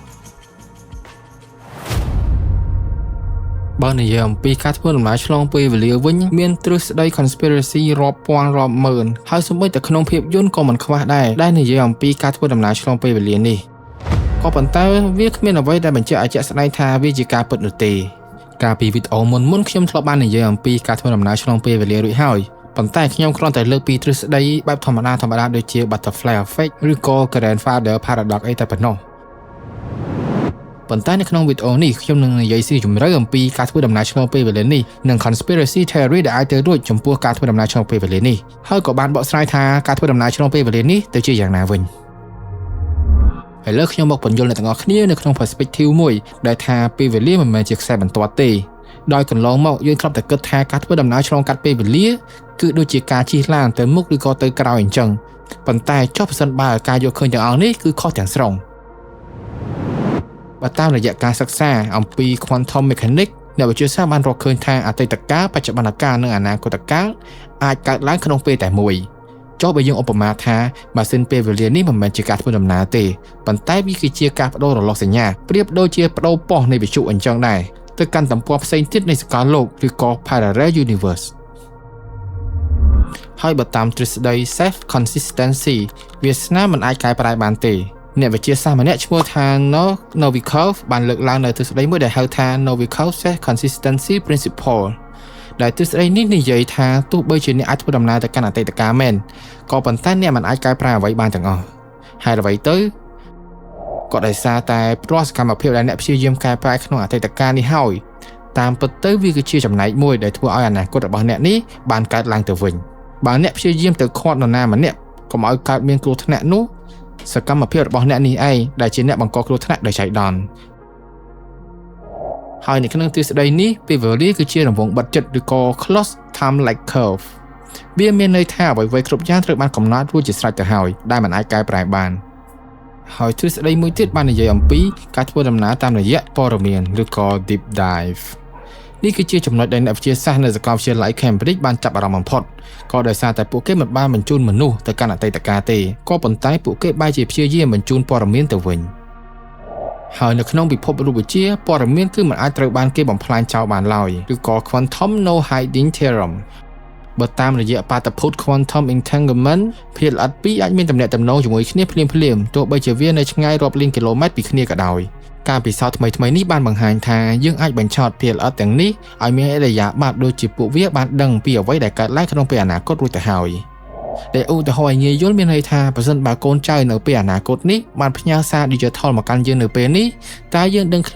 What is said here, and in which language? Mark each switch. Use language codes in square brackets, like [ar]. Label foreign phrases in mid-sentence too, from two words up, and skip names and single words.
[km] បើនិយាយអំពីការធ្វើដំណើរឆ្លងពេលវេលាវិញមានទ្រឹស្ដី conspiracy រាប់ពាន់រាប់ម៉ឺនហើយសូម្បីតែក្នុងភាពយន្តក៏មិនខ្វះដែរដែលនិយាយអំពីការធ្វើដំណើរឆ្លងពេលវេលានេះក៏ប៉ុន្តែវាគ្មានអ្វីដែលបញ្ជាក់ឲ្យជាក់ស្ដែងថាវា ជាការពិតនោះទេកាលពីវីដេអូមុនខ្ញុំធ្លាប់បាននិយាយអំពីការធ្វើដំណើរឆ្លងពេលវេលារួចហើយប៉ុន្តែខ្ញុំគ្រាន់តែលើកពីទ្រឹស្ដីបែបធម្មតាដូចជា [en] butterfly effect [km] ឬ ក៏ [en] grandfather paradox [km] អីតែប៉ុណ្ណោះប៉ុន្តែនៅក្នុងវីដេអូនេះខ្ញុំនឹងនិយាយស៊ីជម្រៅអំពីការធ្វើដំណើរឆ្លងពេលវេលានេះនិង [en] conspiracy theory [km] ដែលអាចទៅរួចចំពោះការធ្វើដំណើរឆ្លងពេលវេលានេះហើយក៏បានបកស្រាយថាការធ្វើដំណើរឆ្លងពេលវេលានេះទៅជាយ៉ាងណាវិញឥឡូវខ្ញុំមកបញ្យល់អ្នកទាំងអស់គ្នានៅក្នុង perspective មួយដែលថាពេលវេលាមិនមែនជាខ្សែបន្ទាត់ទេដោយកន្លងមកយើងធ្លាប់តែគិតថាការធ្វើដំណើរឆ្លងកាត់ពេលវេលាគឺដូចជាការជិះឡានទៅមុខឬក៏ទៅក្រោយអញ្ចឹងប៉ុន្តែចុះប្រសិនបើការយកឃើញទាំងអស់នេះគឺខុសទាំងស្រុង បើតាមរយៈការសិក្សាអំពី [en] quantum mechanics [km] អ្នកវិទ្យាសាស្ត្របានរកឃើញថាអតីតកាលបច្ចុប្បន្នកាលនិងអនាគតកាលអាចកើតឡើងក្នុងពេលតែមួយចុះបើយើងឧបមាថាម៉ាស៊ីនពេលវេលានេះមិនមែនជាការធ្វើដំណើរទេប៉ុន្តែវាគឺជាការបដូររលកសញ្ញាប្រៀបដូចជាបដូរប៉ុសនៃវិទ្យុអញ្ចឹងដែរទៅកាន់ទំព័រផ្សេងទៀតនៃសកលលោកឬក៏ [en] parallel universe [km] ហើយបើតាមទ្រឹស្ដី [en] self consistency [km] វាសនាមិនអាចកែប្រែបានទេអ្នកវិទ្យាសាស្ត្រម្នាក់ឈ្មោះថា Novikov បានលើកឡើងនៅទ្រឹស្ដីមួយដែលហៅថា [en] Novikov self consistency principle [km] ដែល ទ្រឹស្ដីនេះនិយាយថាទោះបីជាអ្នកអាចធ្វើដំណើរទៅកាន់អតីតកាលមែនក៏ប៉ុន្តែអ្នកមិនអាចកែប្រែអ្វីបានទាំងអស់ហើយអ្វីទៅក៏ដោយសារតែព្រោះសកម្មភាពដែលអ្នកព្យាយាមកែប្រែក្នុងអតីតកាលនេះហើយតាមពិតទៅវាគឺជាចំណែកមួយដែលធ្វើឲ្យអនាគតរបស់អ្នកនេះបានកើតឡើងទៅវិញបើអ្នកព្យាយាមទៅខាត់នរណាម្នាក់កុំឲ្យកើតមានគ្រោះថ្នាក់នោះសកម្មភាពរបស់អ្នកនេះឯងដែលជាអ្នកបង្កគ្រោះថ្នាក់ដោយចៃដន្យ ហើយនៅក្នុងទ្រឹស្ដីនេះពេលវេលាគឺជារង្វង់បិទជិតឬក៏ [en] closed time like curve [km] វាមានន័យថាអ្វីៗគ្រប់យ៉ាងត្រូវបានកំណត់រួចជាស្រេចទៅហើយដែលមិនអាចកែប្រែបានហើយទ្រឹស្ដីមួយទៀតបាននិយាយអំពីការធ្វើដំណើរតាមរយៈព័ត៌មានឬក៏ [en] deep dive [km] នេះគឺជាចំណុចដែលអ្នកវិទ្យាសាស្ត្រនៅសាកលវិទ្យាល័យ Cambridge បានចាប់អារម្មណ៍បំផុតក៏ដោយសារតែពួកគេមិនបានបញ្ជូនមនុស្សទៅកាន់អតីតកាលទេក៏ប៉ុន្តែពួកគេបែរជាព្យាយាមបញ្ជូន ព័ត៌មានទៅវិញហើយនៅក្នុងពិភពរូបវិទ្យាព័ត៌មានគឺមិនអាចត្រូវបានគេបំផ្លាញចោលបានឡើយឬក៏ [en] quantum no hiding theorem [km] បើតាមរយៈបាតុភូត [en] quantum entanglement [km] ភាគល្អិតពីរអាចមានទំនាក់ទំនងជាមួយគ្នាភ្លាមទោះបីជាវានៅឆ្ងាយរាប់លានគីឡូម៉ែត្រពីគ្នាក៏ដោយការពិសោធន៍ថ្មីនេះបានបង្ហាញថាយើងអាចបញ្ឆោតភាគ ល្អិតទាំងនេះឲ្យមានឥរិយាបថដូចជាពួកវាបានដឹងពីអ្វីដែលកើតឡើងក្នុងពេលអនាគតរួចទៅហើយដែលឧទាហរណ៍ឲ្យងាយយល់មានន័យថាប្រសិនបើកូនចៅនៅពេលអនាគតនេះបានផ្ញើសារ digital មកកាន់យើងនៅពេលនេះតើយើងដឹង